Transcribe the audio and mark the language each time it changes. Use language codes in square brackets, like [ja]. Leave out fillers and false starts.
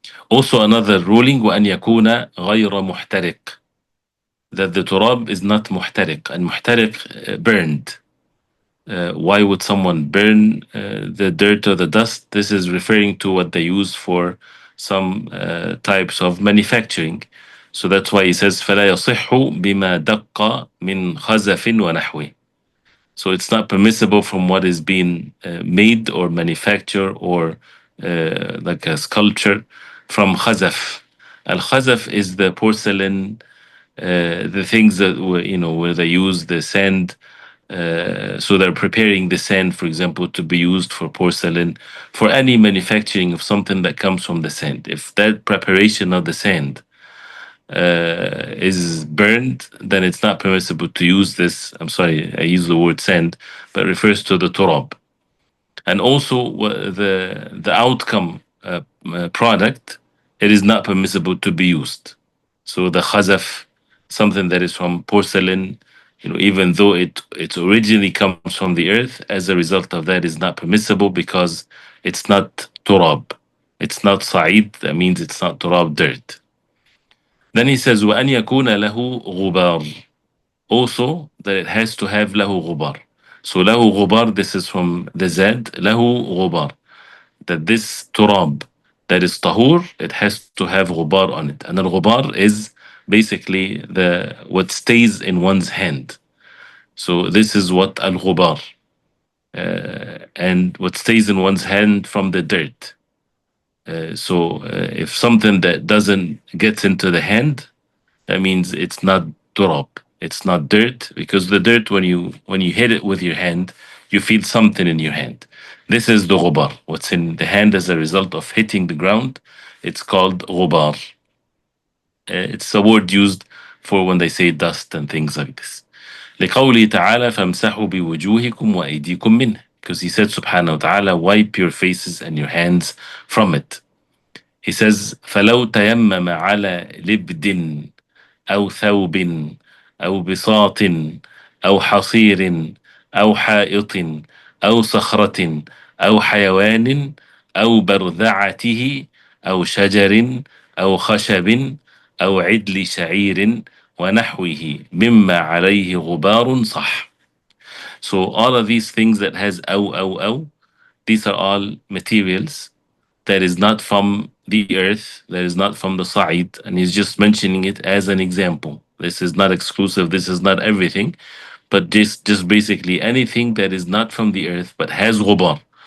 [en] Also another ruling, [ar] وأن يكون غير محترق, [en] that the turab is not muhtariq, and muhtariq burned. Why would someone burn the dirt or the dust? This is referring to what they use for some types of manufacturing. So that's why he says [ar] فلا يصح بما دق من خزف ونحوه. [en] So it's not permissible from what is being made or manufactured, or like a sculpture from khazaf. Al-khazaf is the porcelain, the things that where they use the sand. So they're preparing the sand, for example, to be used for porcelain, for any manufacturing of something that comes from the sand. If that preparation of the sand is burned, then it's not permissible to use this. I'm sorry, I use the word sand, but it refers to the turab. And also the outcome product, it is not permissible to be used. So the khazaf, something that is from porcelain, even though it originally comes from the earth, as a result of that is not permissible because it's not turab. It's not sa'id, that means it's not turab, dirt. Then he says, [ar] وَأَنْ يَكُونَ لَهُ غُبَارٌ. [en] Also, that it has to have [ar] له غبار. [en] So له غبار, this is from the Zad, له غبار. That this turab that is tahur, it has to have غبار on it. And al-ghubar is basically the what stays in one's hand. So this is what al-ghubar. And what stays in one's hand from the dirt. So if something that doesn't get into the hand, that means it's not turab. It's not dirt, because the dirt, when you hit it with your hand, you feel something in your hand. This is the ghubar. What's in the hand as a result of hitting the ground, it's called ghubar. It's a word used for when they say dust and things like this. [ar] لقوله تعالى فامسحوا بوجوهكم وأيديكم منه, [en] because he said subhanahu wa ta'ala, wipe your faces and your hands from it. He says [ar] فلو تيمم على لبد أو ثوب أو بساط أو حصير أو حائط أو صخرة أو حيوان أو برذعته أو شجر أو خشب أو عدل شعير ونحوه مما عليه غبار صح. [en] So all of these things that has أو, these are all materials that is not from the earth, that is not from the Sa'id, and he's just mentioning it as an example. This is not exclusive, this is not everything, but just basically anything that is not from the earth but has ghubar.